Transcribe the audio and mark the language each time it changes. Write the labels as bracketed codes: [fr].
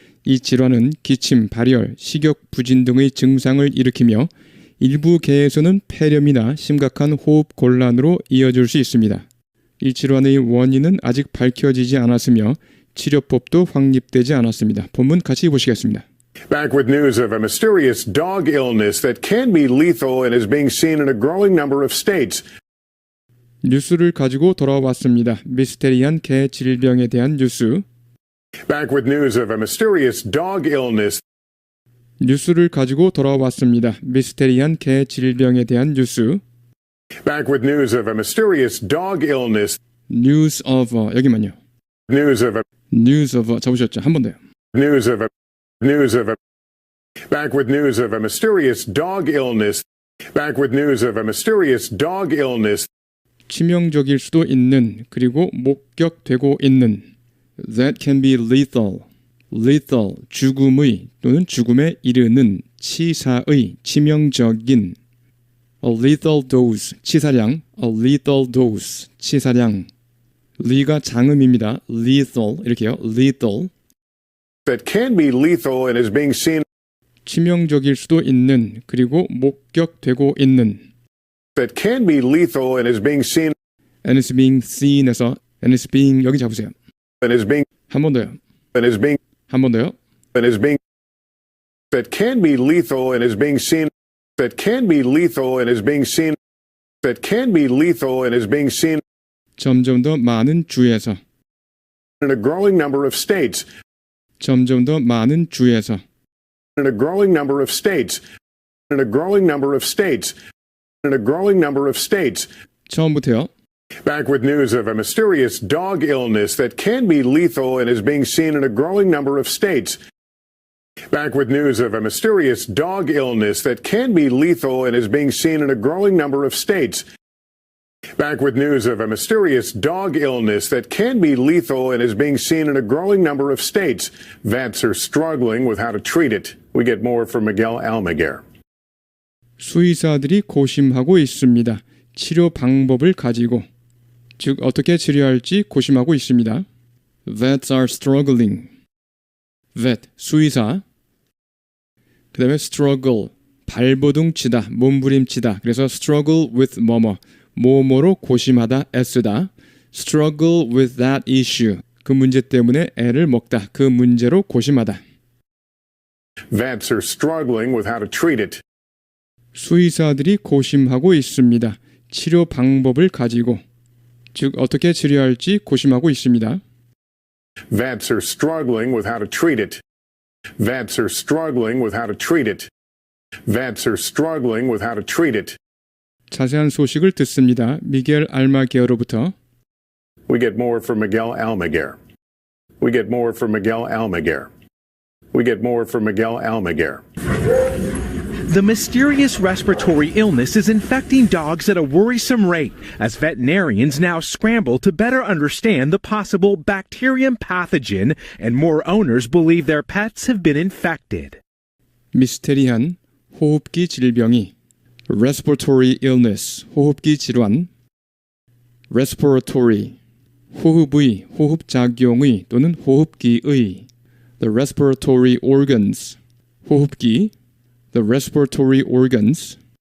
[ko] 이 질환은 기침, 발열, 식욕 부진 등의 증상을 일으키며 일부 개에서는 폐렴이나 심각한 호흡 곤란으로 이어질 수 있습니다. 이 질환의 원인은 아직 밝혀지지 않았으며 치료법도 확립되지 않았습니다. 본문 같이 보시겠습니다. [en] Back with news of a mysterious dog illness that can be lethal and is being seen in a growing number of states. [ko] 뉴스를 가지고 돌아왔습니다. 미스테리한 개 질병에 대한 뉴스. [en] Back with news of a mysterious dog illness. [ko] 뉴스를 가지고 돌아왔습니다. 미스테리한 개 질병에 대한 뉴스. [en] Back with news of a mysterious dog illness. News of [ko] 여기만요. [en] News of [ko] 잡으셨죠? 한 번 더요. [en] News of Back with news of a mysterious dog illness. Back with news of a mysterious dog illness. [ko] 치명적일 수도 있는, 그리고 목격되고 있는. [en] That can be lethal. [ko] lethal, 죽음의 또는 죽음에 이르는 치사의, 치명적인 [en] a lethal dose, [ko] 치사량, [en] a lethal dose, [ko] 치사량 리가 장음입니다. lethal, 이렇게요. [en] lethal, that can be lethal and is being seen [ko] 치명적일 수도 있는 그리고 목격되고 있는 [en] that can be lethal and is being seen and is being seen에서 and is being [ko] 여기 잡으세요. [en] and is being [ko] 한 번 더요. [en] and is being [ko] 한 번 더요. [en] and is being that can be lethal and is being seen that can be lethal and is being seen that can be lethal and is being seen [ko] 점점 더 많은 주에서 [en] in a growing number of states [ko] 점점 더 많은 주에서 [en] in a growing number of states in a growing number of states in a growing number of states. [ko] 처음부터요. [en] Back with news of a mysterious dog illness that can be lethal and is being seen in a growing number of states. Back with news of a mysterious dog illness that can be lethal and is being seen in a growing number of states. Back with news of a mysterious dog illness that can be lethal and is being seen in a growing number of states. Vets are struggling with how to treat it. We get more from Miguel Almaguer. [ko] 수의사들이 고심하고 있습니다. 치료 방법을 가지고 즉 어떻게 치료할지 고심하고 있습니다. [en] Vets are struggling. Vet, [ko] 수의사. 그 다음에 struggle, 발버둥치다, 몸부림치다. 그래서 struggle with 뭐뭐로 고심하다, 애쓰다. [en] struggle with that issue, [ko] 그 문제 때문에 애를 먹다, 그 문제로 고심하다. [en] Vets are struggling with how to treat it. [ko] 수의사들이 고심하고 있습니다. 치료 방법을 가지고 즉 어떻게 치료할지 고심하고 있습니다. [en] Vets are struggling with how to treat it. Vets are struggling with how to treat it. Vets are struggling with how to treat it. [ko] 자세한 소식을 듣습니다. 미겔 알마게어로부터. [en] We get more from Miguel Almaguer. We get more from Miguel Almaguer. We get more from Miguel Almaguer. The mysterious respiratory illness is infecting dogs at a worrisome rate as veterinarians now scramble to better understand the possible bacterium pathogen and more owners believe their pets have been infected. [ko] 미스테리한 호흡기 질병이 [en] respiratory illness, [ko] 호흡기 질환 respiratory, 호흡의, 호흡작용의 또는 호흡기의 [en] the respiratory organs, [ko] 호흡기 [en] the respiratory organs.